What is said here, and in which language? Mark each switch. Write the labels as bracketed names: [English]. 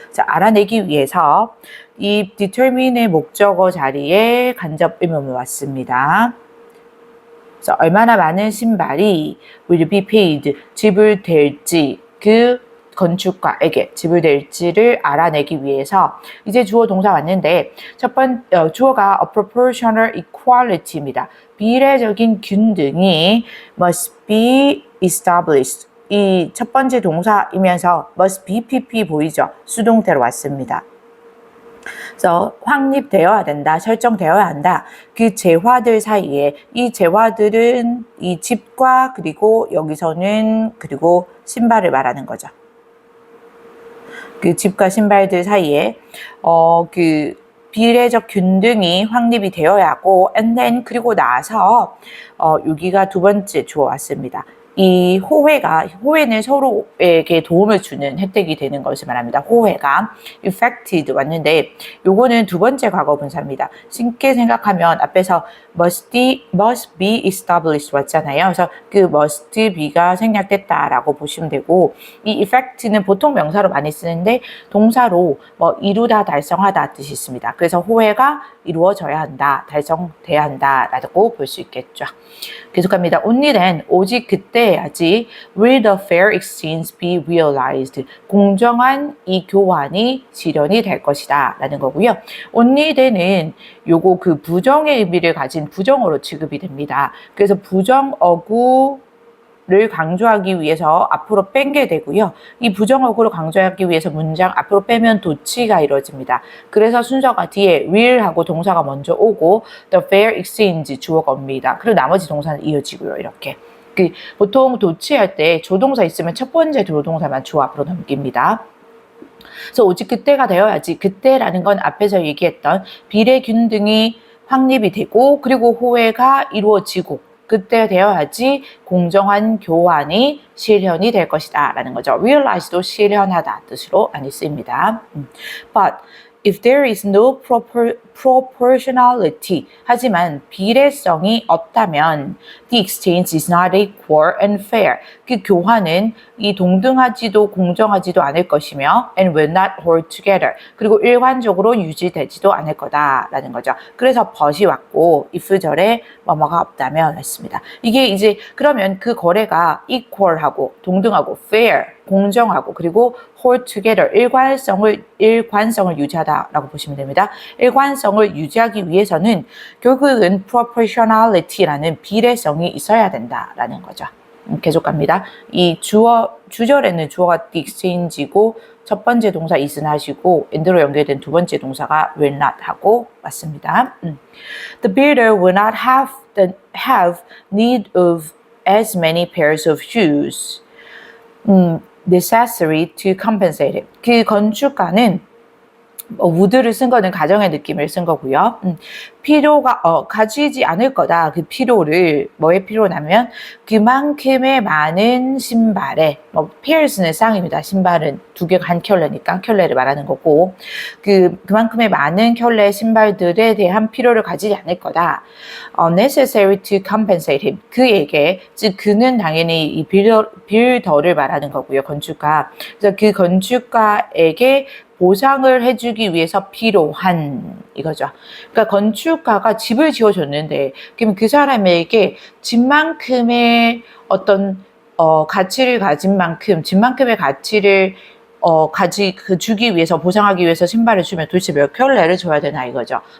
[Korean] 자, 알아내기 위해서 이 determine의 목적어 자리에 간접 의문이 왔습니다. 그래서 얼마나 많은 신발이 [English] will be paid, [Korean] 지불될지 그 건축가에게 지불될지를 알아내기 위해서 이제 주어 동사 왔는데 주어가 a proportional equality입니다. 비례적인 균등이 [English] must be established. [Korean] 이 첫 번째 동사이면서 [English] must be pp [Korean] 보이죠? 수동태로 왔습니다. 그래서 확립되어야 된다, 설정되어야 한다. 그 재화들 사이에 이 재화들은 이 집과 그리고 여기서는 그리고 신발을 말하는 거죠. 그 집과 신발들 사이에 그 비례적 균등이 확립이 되어야 하고, [English] and then [Korean] 그리고 나서 여기가 두 번째 주어 왔습니다. 이 호혜는 서로에게 도움을 주는 혜택이 되는 것을 말합니다. 호혜가 effected 왔는데 요거는 두 번째 과거 분사입니다. 쉽게 생각하면 앞에서 [English] must be established [Korean] 왔잖아요. 그래서 그 must be가 생략됐다라고 보시면 되고, 이 effect는 보통 명사로 많이 쓰는데 동사로 뭐 이루다, 달성하다 뜻이 있습니다. 그래서 호혜가 이루어져야 한다, 달성돼야 한다라고 볼 수 있겠죠. 계속합니다. [English] Only then, [Korean] 오직 그때야지 [English] will the fair exchange be realized. [Korean] 공정한 이 교환이 실현이 될 것이다 라는 거고요. Only then은 요거 그 부정의 의미를 가진 부정어로 취급이 됩니다. 그래서 부정어구 를 강조하기 위해서 앞으로 뺀 게 되고요. 이 부정어구를 강조하기 위해서 문장 앞으로 빼면 도치가 이루어집니다. 그래서 순서가 뒤에 will 하고 동사가 먼저 오고 [English] the fair exchange [Korean] 주어가 옵니다. 그리고 나머지 동사는 이어지고요. 이렇게. 보통 도치할 때 조동사 있으면 첫 번째 조동사만 주어 앞으로 넘깁니다. 그래서 오직 그때가 되어야지. 그때라는 건 앞에서 얘기했던 비례균등이 확립이 되고 그리고 호혜가 이루어지고 그때 되어야지 공정한 교환이 실현이 될 것이다 라는 거죠. realize도 실현하다 뜻으로 많이 쓰입니다. [English] But if there is no proportionality, [Korean] 하지만 비례성이 없다면 [English] the exchange is not equal and fair. [Korean] 그 교환은 이 동등하지도 공정하지도 않을 것이며 [English] and will not hold together. [Korean] 그리고 일관적으로 유지되지도 않을 거다라는 거죠. 그래서 but이 왔고 if절에 뭐뭐가 없다면 했습니다. 이게 이제 그러면 그 거래가 equal하고 동등하고 fair 공정하고 그리고 [English] hold together [Korean] 일관성을 유지하다라고 보시면 됩니다. 일관성을 유지하기 위해서는 결국은 proportionality라는 비례성이 있어야 된다라는 거죠. 계속 갑니다. 이 주절에는 주어가 the exchange이고 첫 번째 동사 is는 하시고 and로 연결된 두 번째 동사가 will not 하고 왔습니다. [English] The builder will not have need of as many pairs of shoes necessary to compensate it. [Korean] 그 건축가는 would를 쓴 거는 가정의 느낌을 쓴 거고요. 필요가 가지지 않을 거다. 그 필요를 뭐에 필요냐면 그만큼의 많은 신발에 pairs는 쌍입니다. 신발은 두 개가 한 켤레니까 켤레를 말하는 거고 그만큼의 많은 켤레 신발들에 대한 필요를 가지지 않을 거다. [English] necessary to compensate him. [Korean] 그에게 즉 그는 당연히 이 빌더를 말하는 거고요. 건축가. 그래서 그 건축가에게 보상을 해주기 위해서 필요한 이거죠. 그러니까 건축가가 집을 지어줬는데 그럼 그 사람에게 집만큼의 어떤 가치를 가진 만큼 집만큼의 가치를 주기 위해서 보상하기 위해서 신발을 주면 도대체 몇 켤레를 줘야 되나 이거죠.